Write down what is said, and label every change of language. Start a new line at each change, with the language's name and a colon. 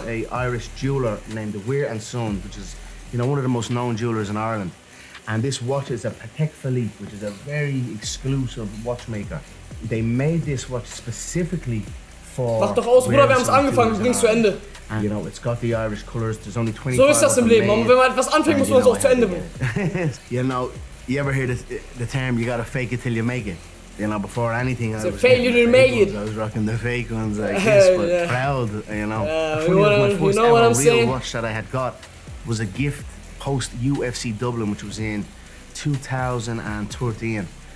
English: From an Irish jeweler named Weir and Son, which is, you know, one of the most known jewelers in Ireland. And this watch is a Patek Philippe, which is a very exclusive watchmaker. They made this watch specifically for.
German: Mach doch aus, Bruder, wir haben es angefangen, du bringst zu Ende.
English: And you know, it's got the Irish colours. There's only 25.
German: So ist das im Leben, wenn man etwas anfängt, muss man es auch zu Ende bringen.
English: You know, you ever hear the term, you gotta fake it till you make it? You know, before anything, I was failure to make it. I was rocking the fake ones like this, but yeah. proud, you know. My first ever real watch that I had got was a gift post UFC Dublin, which was in 2013.